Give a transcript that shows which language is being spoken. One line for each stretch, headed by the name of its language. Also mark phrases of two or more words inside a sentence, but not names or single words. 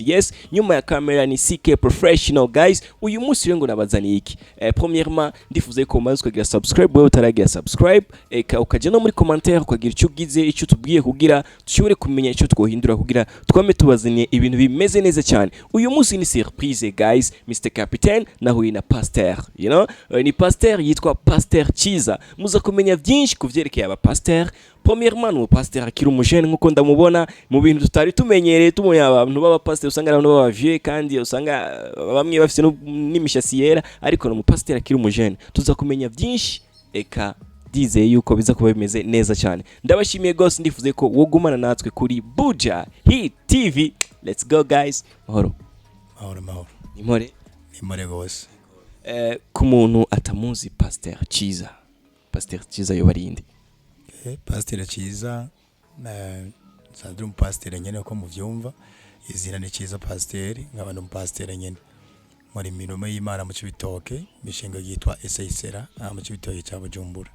Rundi: Yes, nyuma ya kamera ni CK Professional guys. Uyu munsi rero ngo nabazaniye iki? Premièrement ndifuze ko umaze kugira subscribe, wewe utaragira subscribe eka ukaje no muri commentaire ukagira icyo ugize icyo tubwiye kugira dushobore kumenya icyo twohindura kugira twame tubazaniye ibintu bimeze neza cyane. Uyu munsi ni
English: surprise guys.
Rundi: Mr Captain nahuye na Pasteur,
English: you know,
Rundi: ni Pasteur yitwa Pasteur Ciza. Muza kumenya byinshi kuvyerekeye aba Pasteur. Premièrement Umu Pasteur akiri umujene nkuko ndamubona mu bintu tutari tumenyereye tumuye abantu baba Pasteur usanga abantu baba vieux kandi usanga bamwe bafite n'imishasi yera, ariko Umu Pasteur akiri umujene. Tuza kumenya byinshi eka dizeye yuko biza kuba bimeze neza cyane. Ndabashimiye gose, ndifuze ko wogumana natwe kuri Buja Hit TV.
English: Let's go guys.
Rundi: Mahoro Nimore gose. Ku muntu atamuzi Pasteur Ciza, Pasteur Ciza yobarinde. Pasteur Ciza sandri mu Pasteur nyene ko muvyumva izina ni Ciza Pasteur, nkaba no Pasteur nyene muri mirimo y'Imana mu Cibitoke, mishinga yitwa Eseisera mu Cibitoke cya Bujumbura.